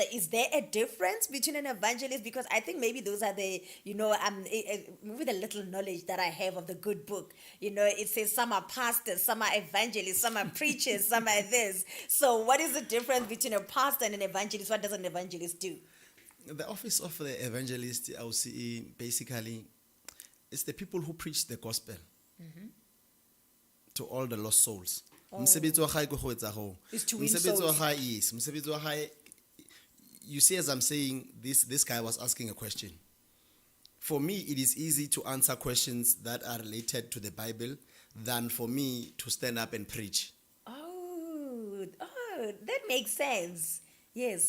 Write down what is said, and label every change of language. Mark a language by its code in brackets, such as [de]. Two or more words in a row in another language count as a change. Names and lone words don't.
[en] Is there a difference between an evangelist? Because I think maybe those are the, with the little knowledge that I have of the good book, it says some are pastors, some are evangelists, some are preachers, some are this. So what is the difference between a pastor and an evangelist? What does an evangelist do? The office of the evangelist, I will see, basically, it's the people who preach the gospel to all the lost souls. [st] Mosebetsi wa hae ke go etsa ho. [en] Is to win [st] Mosebetsi wa [en] souls. [st] hae, yes. Mosebetsi wa hae, [en] you see, as I'm saying, this guy was asking a question. For me, it is easy to answer questions that are related to the Bible than for me to stand up and preach. Oh, that makes sense. Yes.